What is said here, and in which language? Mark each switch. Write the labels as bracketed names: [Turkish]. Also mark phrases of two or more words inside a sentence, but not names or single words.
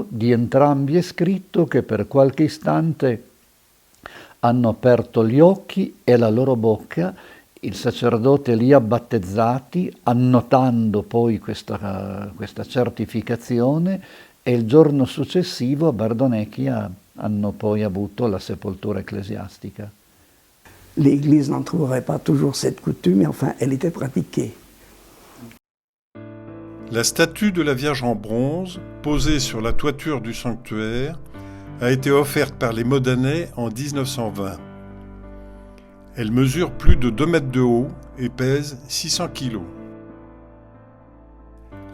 [Italian] Di entrambi è scritto che per qualche istante hanno aperto gli occhi e la loro bocca, il sacerdote li ha battezzati, annotando poi questa certificazione, e il giorno successivo a Bardonecchia hanno poi avuto la sepoltura ecclesiastica. [French] L'Église n'en trouverait pas toujours cette coutume, mais enfin, elle était pratiquée. La statue de la Vierge en bronze, posée sur la toiture du sanctuaire, a été offerte par les Modanais en 1920. Elle mesure plus de 2 mètres de haut et pèse 600 kilos.